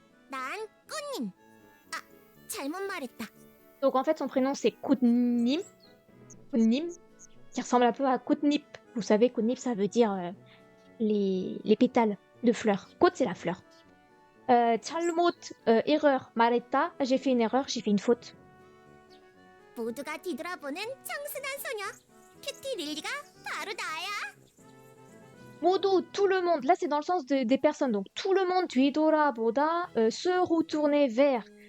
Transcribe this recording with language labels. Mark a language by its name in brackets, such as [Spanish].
[Korean] 난 꽃님. 아, 잘못 말했다. [French] Donc en fait, son prénom c'est Kutnim. Kutnim, qui ressemble un peu à Kutnip. Vous savez, Kutnip, ça veut dire les pétales de fleurs. Kot, c'est la fleur. [Korean] 잘못, erreur, 말했다. [French] J'ai fait une erreur, j'ai fait une faute. [Korean] 모두가 뒤돌아보는 청순한 소녀. 큐티 릴리가 바로 나야. [French] 모두, tout le monde. Là, c'est dans le sens des personnes. Donc, tout le monde, 뒤돌아보다, se retourner vers.